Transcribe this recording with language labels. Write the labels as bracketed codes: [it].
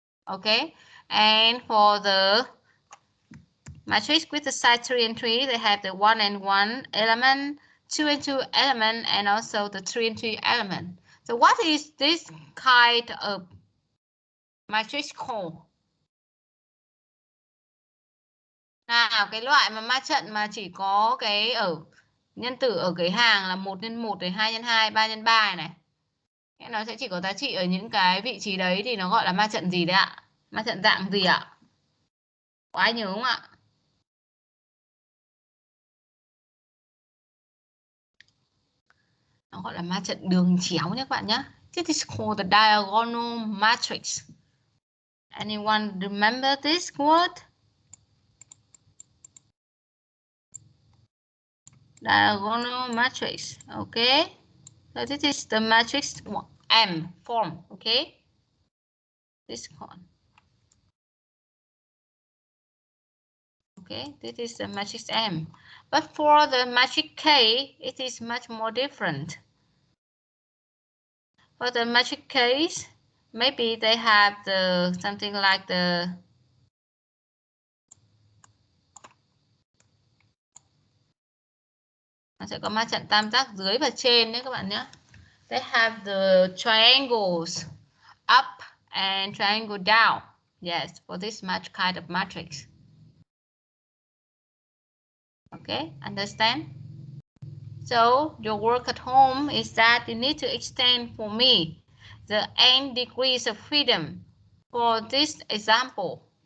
[en] Okay, and for the matrix with the size 3 and 3, they have the 1 and 1 element, 2 and 2 element, and also the 3 and 3 element. So what is this kind of matrix called? [vi] Nào, cái loại mà ma trận mà chỉ có cái ở nhân tử ở cái hàng là 1 x 1 này, 2 x 2, 3 x 3 này. Nó sẽ chỉ có giá trị ở những cái vị trí đấy thì nó gọi là ma trận gì đấy ạ? Ma trận dạng gì ạ? Có ai nhớ không ạ? Nó gọi là ma trận đường chéo nhé các bạn nhé. [en] This is called the diagonal matrix. Anyone remember this word? Diagonal matrix. Okay. So this is the matrix M form. Okay. This one. Okay, this is the matrix M. But for the matrix K, it is much more different. For the matrix K, maybe they have the something like the [vi] nó sẽ có ma trận tam giác dưới và trên đấy các bạn nhé. [en] They have the triangles up and triangle down. Yes, for this kind of matrix. Okay, understand? So your work at home is that you need to extend for me the n degrees of freedom for this example.